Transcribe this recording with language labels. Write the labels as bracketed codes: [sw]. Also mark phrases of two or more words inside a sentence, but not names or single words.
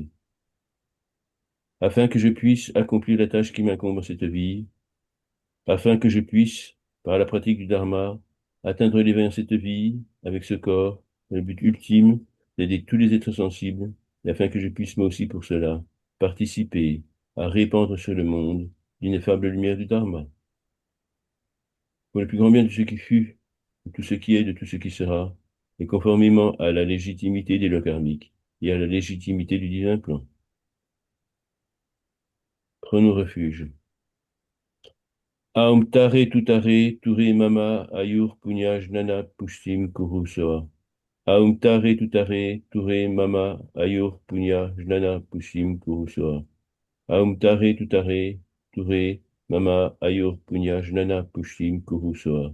[fr] Afin que je puisse accomplir la tâche qui m'incombe en cette vie, afin que je puisse, par la pratique du Dharma, atteindre l'éveil en cette vie, avec ce corps, dans le but ultime d'aider tous les êtres sensibles, et afin que je puisse moi aussi pour cela participer à répandre sur le monde l'ineffable lumière du Dharma. Pour le plus grand bien de ce qui fut, de tout ce qui est, de tout ce qui sera, et conformément à la légitimité des lois karmiques et à la légitimité du divin plan. Prenons refuge. [sa] ओं तारे तुत्तारे, तुरे मम, आयुर् पुण्य ज्ञान पुष्टिं कुरु स्वाहा. ओं तारे तुत्तारे, तुरे मम, आयुर् पुण्य ज्ञान पुष्टिं कुरु स्वाहा. ओं तारे तुत्तारे, तुरे मम, आयुर् पुण्य ज्ञान पुष्टिं कुरु स्वाहा.